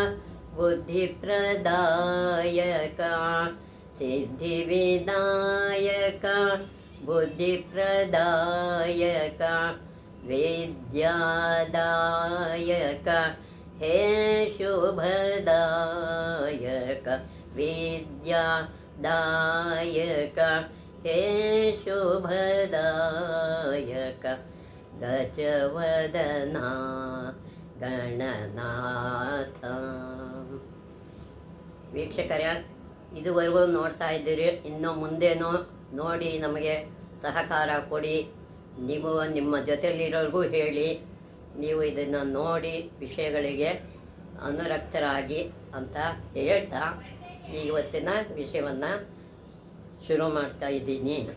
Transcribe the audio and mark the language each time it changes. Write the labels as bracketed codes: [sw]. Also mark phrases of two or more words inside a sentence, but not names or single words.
[sa] बुद्धिप्रदायक सिद्धिविनायक बुद्धिप्रदायक विद्यादायक हे शुभदायक विद्यादायक हे शुभदायक गजवदना ಗಣನಾಥ. [kn] ವೀಕ್ಷಕರೇ, ಇದುವರೆಗೂ ನೋಡ್ತಾ ಇದ್ದೀರಿ. ಇನ್ನು ಮುಂದೇನೋ ನೋಡಿ ನಮಗೆ ಸಹಕಾರ ಕೊಡಿ. ನೀವು ನಿಮ್ಮ ಜೊತೆಯಲ್ಲಿರೋರಿಗೂ ಹೇಳಿ, ನೀವು ಇದನ್ನು ನೋಡಿ ವಿಷಯಗಳಿಗೆ ಅನುರಕ್ತರಾಗಿ ಅಂತ ಹೇಳ್ತಾ ಇವತ್ತಿನ ವಿಷಯವನ್ನು ಶುರು ಮಾಡ್ತಾ ಇದ್ದೀನಿ.